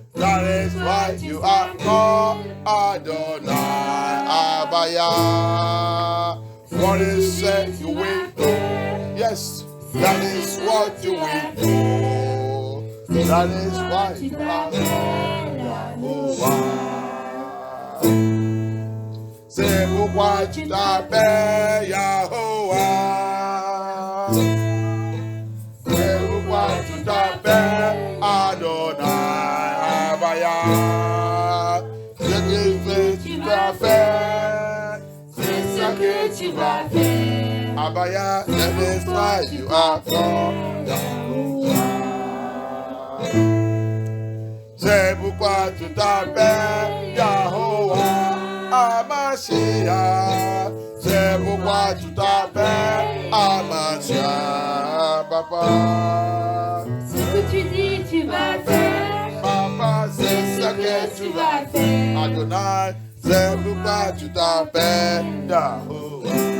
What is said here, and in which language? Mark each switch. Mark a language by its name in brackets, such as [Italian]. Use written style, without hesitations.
[English] That is why you are called Adonai, Abaya. What is said you will do, yes, that is what you will do. That is why you are called Yahuwah. [French] C'est pourquoi tu t'appelles Yahuwah. C'est pourquoi tu t'appelles Adonai, Abaya. Ce que tu vas faire, c'est ce que tu vas faire. [English] Abaya, that is why you are called Yahuwah. [French] C'est pourquoi tu t'appelles Yahuwah. Amashia, c'est pourquoi tu t'appelles Amashia, papa. Ce que tu dis, tu vas faire. Papa, c'est ce que tu vas faire. Adonai, c'est pourquoi tu t'appelles Yahuwah.